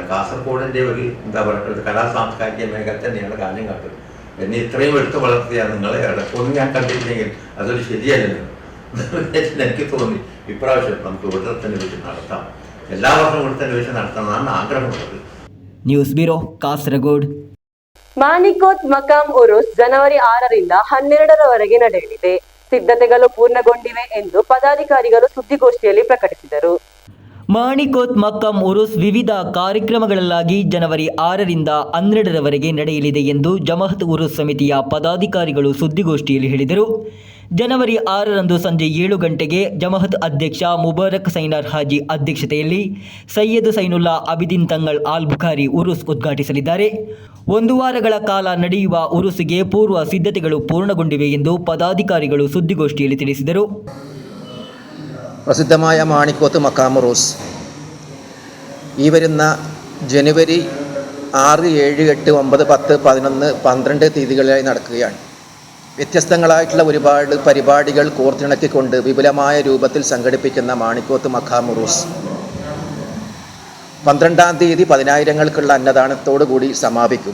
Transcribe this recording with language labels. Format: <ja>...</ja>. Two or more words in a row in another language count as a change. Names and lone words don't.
<ml>കാസർഗോഡിൻ്റെ ഒരു എന്താ പറയുക കലാ സാംസ്കാരിക മേഖല തന്നെയാണ് കാഞ്ഞങ്ങാട്. എന്നെ ഇത്രയും എടുത്ത് വളർത്തിയ നിങ്ങളെ ഇടയ്ക്കൊന്നും ഞാൻ കണ്ടിട്ടില്ലെങ്കിൽ അതൊരു ശരിയല്ലല്ലോ. എനിക്ക് തോന്നി ഇപ്രാവശ്യം നമുക്ക് ഇവിടെ തന്നെ വെച്ച് നടത്താം. എല്ലാ വർഷവും ഇവിടെ തന്നെ വെച്ച് നടത്താമെന്നാണ് ആഗ്രഹമുള്ളത്.</ml> <en>news bureau, ಕಾಸರಗೋಡು.</en> <kn>ಮಾಣಿಕೋತ್ ಮಕಾಂ ಉರುಸ್ ಜನವರಿ 6ರಿಂದ 12ರವರೆಗೆ ನಡೆಯಲಿದೆ. ಸಿದ್ಧತೆಗಳು ಪೂರ್ಣಗೊಂಡಿವೆ ಎಂದು ಪದಾಧಿಕಾರಿಗಳು ಸುದ್ದಿಗೋಷ್ಠಿಯಲ್ಲಿ ಪ್ರಕಟಿಸಿದರು. ಮಾಣಿಕೋತ್ ಮಕ್ಕಂ ಉರುಸ್ ವಿವಿಧ ಕಾರ್ಯಕ್ರಮಗಳಲ್ಲಾಗಿ ಜನವರಿ 6ರಿಂದ 12ರವರೆಗೆ ನಡೆಯಲಿದೆ ಎಂದು ಜಮಾಅತ್ ಉರುಸ್ ಸಮಿತಿಯ ಪದಾಧಿಕಾರಿಗಳು ಸುದ್ದಿಗೋಷ್ಠಿಯಲ್ಲಿ ಹೇಳಿದರು. ಜನವರಿ 6ರಂದು ಸಂಜೆ 7 ಗಂಟೆಗೆ ಜಮಾಅತ್ ಅಧ್ಯಕ್ಷ ಮುಬಾರಕ್ ಸೈನಾರ್ ಹಾಜಿ ಅಧ್ಯಕ್ಷತೆಯಲ್ಲಿ ಸೈಯದ್ ಸೈನುಲ್ಲಾ ಅಬಿದಿನ್ ತಂಗಳ್ ಆಲ್ ಬುಖಾರಿ ಉರುಸ್ ಉದ್ಘಾಟಿಸಲಿದ್ದಾರೆ. 1 ವಾರಗಳ ಕಾಲ ನಡೆಯುವ ಉರುಸಿಗೆ ಪೂರ್ವ ಸಿದ್ಧತೆಗಳು ಪೂರ್ಣಗೊಂಡಿವೆ ಎಂದು ಪದಾಧಿಕಾರಿಗಳು ಸುದ್ದಿಗೋಷ್ಠಿಯಲ್ಲಿ ತಿಳಿಸಿದರು.</kn> <ml>പ്രസിദ്ധമായ മാണിക്കോത്ത് മക്കാം ഉറൂസ് ഈ വരുന്ന ജനുവരി 6, 7, 8, 9, 10, 11, 12 തീയതികളിലായി നടക്കുകയാണ്. വ്യത്യസ്തങ്ങളായിട്ടുള്ള ഒരുപാട് പരിപാടികൾ കോർത്തിണക്കിക്കൊണ്ട് വിപുലമായ രൂപത്തിൽ സംഘടിപ്പിക്കുന്ന മാണിക്കോത്ത് മക്കാം ഉറൂസ് 12-ാം തീയതി 10,000-ങ്ങൾക്കുള്ള അന്നദാനത്തോടു കൂടി സമാപിക്കും.</ml>